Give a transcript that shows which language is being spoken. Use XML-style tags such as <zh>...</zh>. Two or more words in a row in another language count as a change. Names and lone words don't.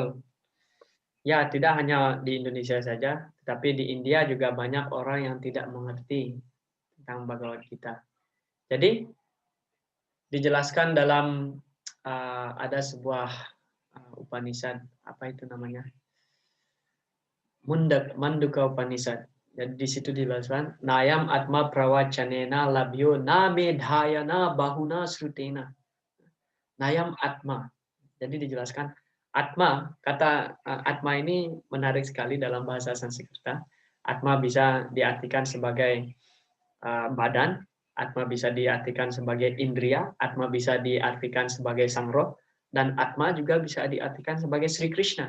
<id>Ya, tidak hanya di Indonesia saja, tapi di India juga banyak orang yang tidak mengerti tentang Bhagavad Gita. Jadi dijelaskan dalam ada sebuah Upanishad, apa itu namanya? Manduka Upanishad. Jadi di situ dijelaskan,</id> <sa>Nayam Atma Prawachanena Labhyo Na Medhayana Bahuna Srutena. Nayam Atma.</sa> <id>Jadi dijelaskan Atma, kata Atma ini menarik sekali dalam bahasa Sanskerta. Atma bisa diartikan sebagai badan, Atma bisa diartikan sebagai indria, Atma bisa diartikan sebagai sang roh, dan Atma juga bisa diartikan sebagai Sri Krishna.</id>